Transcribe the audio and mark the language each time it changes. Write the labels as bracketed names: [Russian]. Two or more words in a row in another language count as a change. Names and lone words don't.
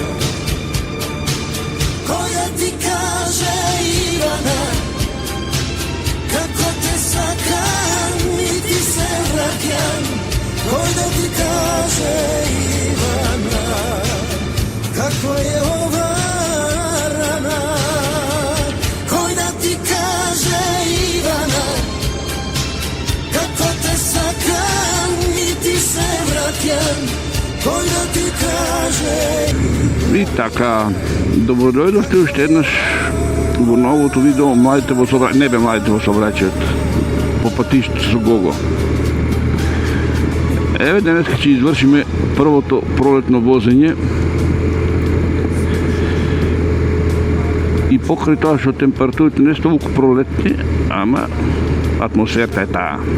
[Macedonian] Која ти каже Ивана, како те сакам и ти се враќам, који да ти каже Ивана, каква је ова рана, који да ти каже Ивана, како те сакам и ти се враќам, који да ти каже. И така, добродојдовте уште еднаш во новото видео Младите во сообраќајот, не бе Младите во сообраќајот, по патиштето со Гого. Еве денес ќе извршиме првото пролетно возење и покрај тоа што температурите не се толку пролетни, ама атмосферата е таа.